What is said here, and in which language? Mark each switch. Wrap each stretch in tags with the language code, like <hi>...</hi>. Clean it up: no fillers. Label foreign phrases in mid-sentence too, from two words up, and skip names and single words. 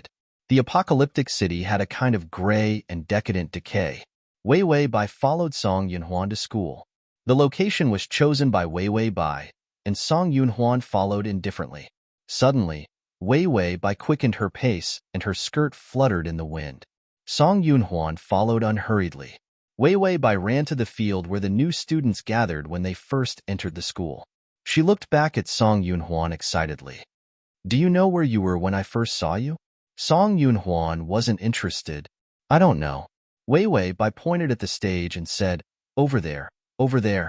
<en>The apocalyptic city had a kind of gray and decadent decay. Wei Wei Bai followed Song Yunhuan to school. The location was chosen by Wei Wei Bai, and Song Yunhuan followed indifferently. Suddenly, Wei Wei Bai quickened her pace and her skirt fluttered in the wind. Song Yunhuan followed unhurriedly. Wei Wei Bai ran to the field where the new students gathered when they first entered the school. She looked back at Song Yunhuan excitedly. Do you know where you were when I first saw you? Song Yunhuan wasn't interested. I don't know. Wei Wei Bai pointed at the stage and said, Over there, over there.</en>